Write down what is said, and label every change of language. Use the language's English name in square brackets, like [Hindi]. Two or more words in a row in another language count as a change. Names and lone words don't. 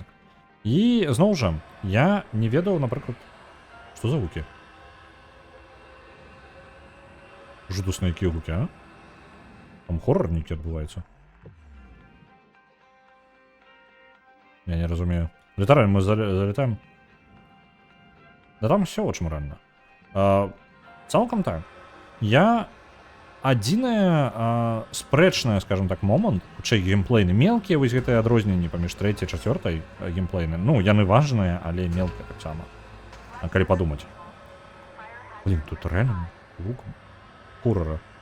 [Belarusian] І зноў жа, я не ведаў, напрыклад, што за гукі? Жудасныя якія гукі, а? Там хоррор нейкі адбываецца. Я не разумею. Літаральна мы залетаем. [Russian] Да там все очень рано. [Belarusian] Цалкам так. Я адзінае спрэчнае, скажем так, момант, хутчэй геймплейны, мелкія вось гэтыя адрозненні паміж трэцяй і чацвёртай геймплейны. Ну, яны важныя, але мелкія таксама. А калі падумаць. Блін, тут рэальна лукам хоррора.